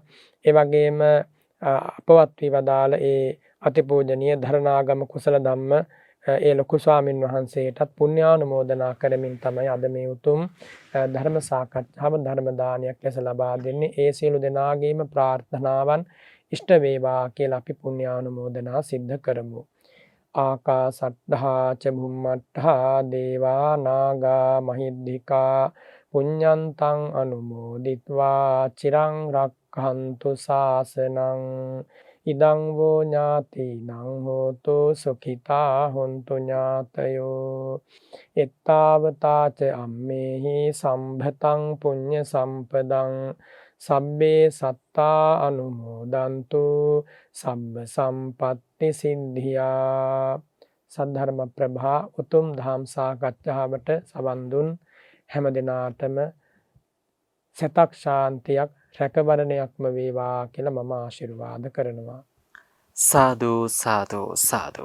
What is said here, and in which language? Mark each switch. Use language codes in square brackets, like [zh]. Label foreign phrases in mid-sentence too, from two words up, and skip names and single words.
[si] ඒ වගේම අපවත් වී වදාළ ඒ අතිපූජනීය ධරණාගම කුසල ධම්ම ඒ ලොකු ස්වාමින් වහන්සේටත් පුණ්‍යානුමෝදනා කරමින් තමයි අද මේ උතුම් ධර්ම සාකච්ඡාව ධර්ම දානයක් ලෙස ලබා දෙන්නේ. ඒ සියලු දෙනාගේම ප්‍රාර්ථනාවන් ඉෂ්ට වේවා කියලා අපි පුණ්‍යානුමෝදනා සිද්ධ කරමු. [pi] ආකාසට්ඨා ච බුම්මට්ඨා දේවා නාග මහිද්దికා පුඤ්ඤන්තං අනුමෝදිත්වා චිරං රක්ඛන්තු ශාසනං ඉදං වූ ඥාතිනං හෝතු සුඛිතා හොන්තු ඥාතයෝ එත්තාවතාච අම්මේහි සම්භතං පුඤ්ඤ සම්පදං සබ්බේ සත්තා අනුමෝදන්තු සබ්බ සම්පත්ති සිද්ධියා. [si] සද්ධර්ම ප්‍රභා උතුම් ධම් සාකච්ඡාවට සවන් දුන් හැම දිනාටම සතක් ශාන්තියක් රැකවරණයක්ම වේවා කියලා මම ආශිර්වාද කරනවා. සාදු සාදු සාදු.